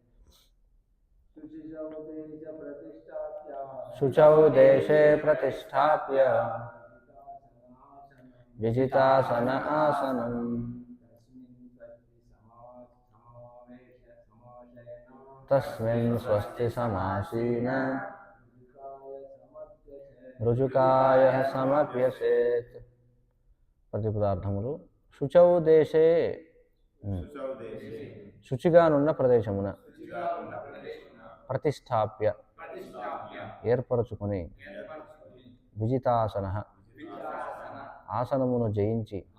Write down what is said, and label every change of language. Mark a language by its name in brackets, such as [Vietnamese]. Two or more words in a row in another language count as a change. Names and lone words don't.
[Sanskrit] शुचौ देशे प्रतिष्ठाप्य विजितासन आसनं तस्मिन् स्वस्ति समासीन ऋजुकायः समभ्यसेत्। [Telugu] ప్రతిపదార్థములు [Sanskrit] శుచౌ దేశే [Telugu] శుచిగానున్న ప్రదేశమున ప్రతిష్టాప్య ఏర్పరచుకొని విజితాసన ఆసనమును జయించి